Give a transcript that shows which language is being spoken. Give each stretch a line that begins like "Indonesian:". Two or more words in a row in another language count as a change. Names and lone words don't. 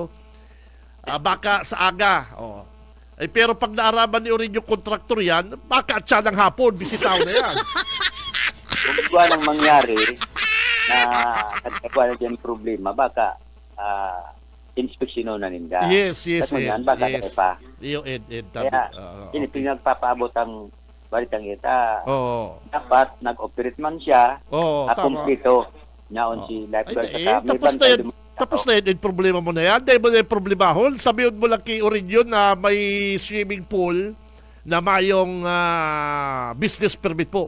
Bikol: Baka sa aga. Oh. Pero pag naaraman ni Orinio kontraktor yan, baka at siya ng hapon, bisitaw na yan. Kung ba nang mangyari na nagkakawa na dyan problema, baka inspeksyon na ninda. Yes. At yan, baka Yes. pa. Iyo, Ed. Kaya, pinagpapaabot ang balitang kita. Oo. Dapat nag-operate man siya, Tama. kumpleto. Naon si lifeguard. Tapos na yan. Tapos na yun, problema mo na yan. Dahil mo na yung problemahon. Sabihin mo lang kay Orinio na may swimming pool na mayong business permit po.